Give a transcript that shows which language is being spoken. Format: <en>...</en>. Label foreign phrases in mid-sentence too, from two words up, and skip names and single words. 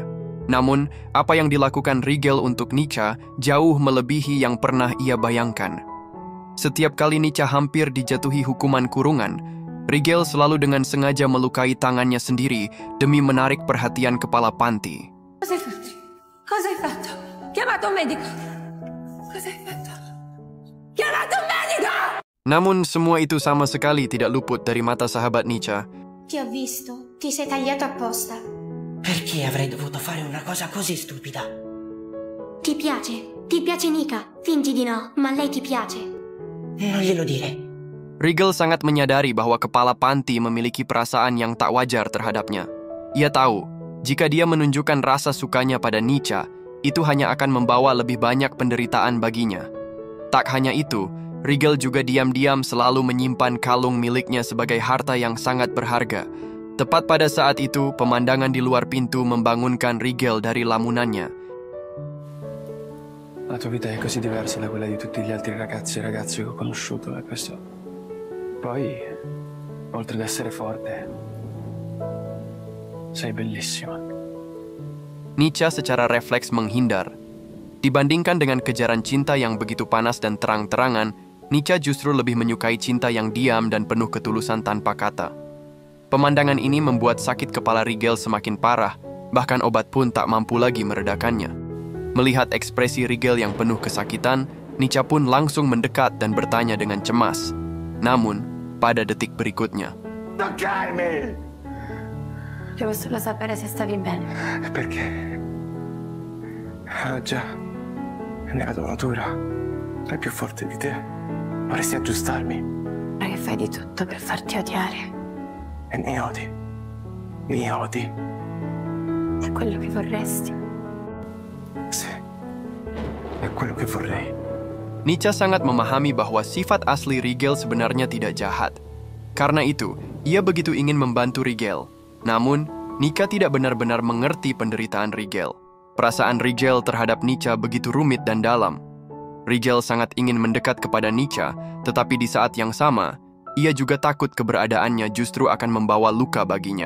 <id>Namun, apa yang dilakukan Rigel untuk Nica jauh melebihi yang pernah ia bayangkan. Setiap kali Nica hampir dijatuhi hukuman kurungan, Rigel selalu dengan sengaja melukai tangannya sendiri demi menarik perhatian kepala panti.</id> <it>Cosa hai fatto? Cosa hai fatto? Chiamato un medico. Cosa hai fatto? Chiamato un medico!</it> <id>Namun semua itu sama sekali tidak luput dari mata sahabat Nica.</id> <it>Ti ho visto, ti sei tagliato apposta. Perché avrei dovuto fare una cosa così stupida? Ti piace? Ti piace Nica? Fingi di no, ma lei ti piace. Non glielo dire.</it> <id>Rigel sangat menyadari bahwa kepala panti memiliki perasaan yang tak wajar terhadapnya. Ia tahu, jika dia menunjukkan rasa sukanya pada Nica, itu hanya akan membawa lebih banyak penderitaan baginya. Tak hanya itu, Rigel juga diam-diam selalu menyimpan kalung miliknya sebagai harta yang sangat berharga. Tepat pada saat itu, pemandangan di luar pintu membangunkan Rigel dari lamunannya.</id> <it>La tua vita è così diversa da quella di tutti gli altri ragazzi e ragazze che ho conosciuto, e questo... Poi, oltre ad essere forte, sei bellissima.</it> <id>Nica secara refleks menghindar. Dibandingkan dengan kejaran cinta yang begitu panas dan terang-terangan, Nica justru lebih menyukai cinta yang diam dan penuh ketulusan tanpa kata. Pemandangan ini membuat sakit kepala Rigel semakin parah, bahkan obat pun tak mampu lagi meredakannya. Melihat ekspresi Rigel yang penuh kesakitan, Nica pun langsung mendekat dan bertanya dengan cemas. Namun, pada detik berikutnya,</id> <it>Toccarmi! Devo solo sapere se stavi bene. Perché? Ah già, nella tua natura è più forte di te. Vorresti aggiustarmi Ora che fai di tutto per farti odiare. e mi odi. Mi odi. È quello che vorresti. Sì, è quello che vorrei.</it> <id>Nica sangat memahami bahwa sifat asli Rigel sebenarnya tidak jahat. Karena itu, ia begitu ingin membantu Rigel. Namun, Nica tidak benar-benar mengerti penderitaan Rigel. Perasaan Rigel terhadap Nica begitu rumit dan dalam. Rigel sangat ingin mendekat kepada Nica, tetapi di saat yang sama, ia juga takut keberadaannya justru akan membawa luka baginya.</id>